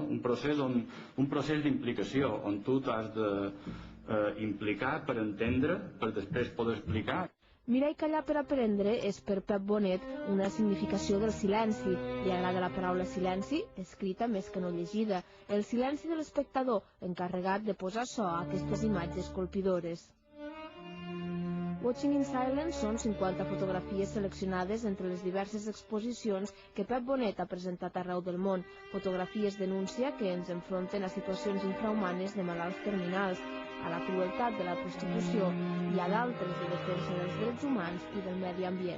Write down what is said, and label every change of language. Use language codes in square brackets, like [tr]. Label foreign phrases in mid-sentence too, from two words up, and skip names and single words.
[ca] Un procés d'implicació, on tu t'has d'implicar per entendre, per després poder explicar. Mirar i callar per aprendre és per Pep Bonet una significació del silenci. Li agrada la paraula silenci, escrita més que no llegida. El silenci de l'espectador, encarregat de posar so a aquestes imatges colpidores. Watching in Silence són 50 fotografies seleccionades entre les diverses exposicions que Pep Bonet ha presentat arreu del món. Fotografies denúncia que ens enfronten a situacions infrahumanes de malalts terminals, a la crueltat de la prostitució i a d'altres de defensa dels drets humans i del medi ambient.